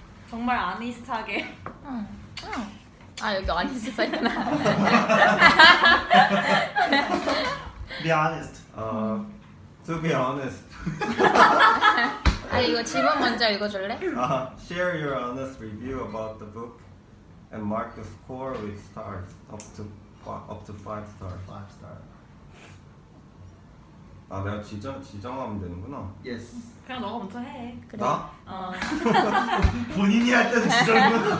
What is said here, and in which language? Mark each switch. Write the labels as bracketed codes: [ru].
[ko] 정말 honest하게. 응. 응. 아 여기 아니스 써있구나. [en] Be honest. To be honest, [ko] 아니 이거 질문 먼저 읽어줄래? [en] share your honest review about the book and mark the score with stars up to 5 stars. 5 star. [ko] 아 내가 지정하면 되는구나. [en] Yes. [ko] 그냥 너가 먼저 해. 그래. 나? 본인이 할 때는 지정이고.